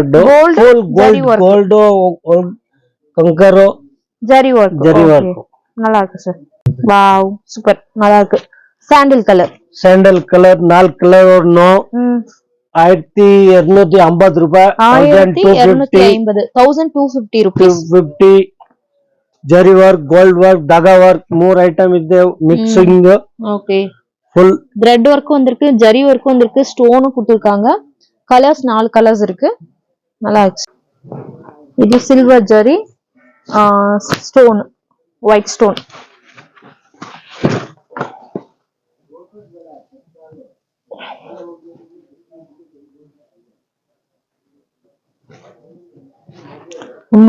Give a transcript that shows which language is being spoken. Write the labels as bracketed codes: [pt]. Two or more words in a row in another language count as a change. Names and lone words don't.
[ta] கோல்ட் கங்கரோ ஜரி ஒர்க். நல்லா இருக்கு சார். வாவ், சூப்பர், நல்லா இருக்கு. [en] sandal color [ta] 4 கலர் வரணும். 1250 ரூபாய். 1250 1250 rupees. [kn] 250 ಜರಿ ವರ್ಕ್, [en] gold work, [kn] ದಾಗಾ ವರ್ಕ್, 3 ಐಟಮ್ ಇದೆ ಮಿಕ್ಸಿಂಗ್. [ta] ஓகே. ஃபுல் [en] thread work [ta] வந்திருக்கு, ஜரி ஒர்க் வந்திருக்கு, ஸ்டோனும் கொடுத்திருக்காங்க. கலர்ஸ் 4 கலர்ஸ் இருக்கு. நல்லா இருக்கு. இது சில்வர் ஜரி, ஸ்டோன், [en] white stone. [ta] ரொம்ப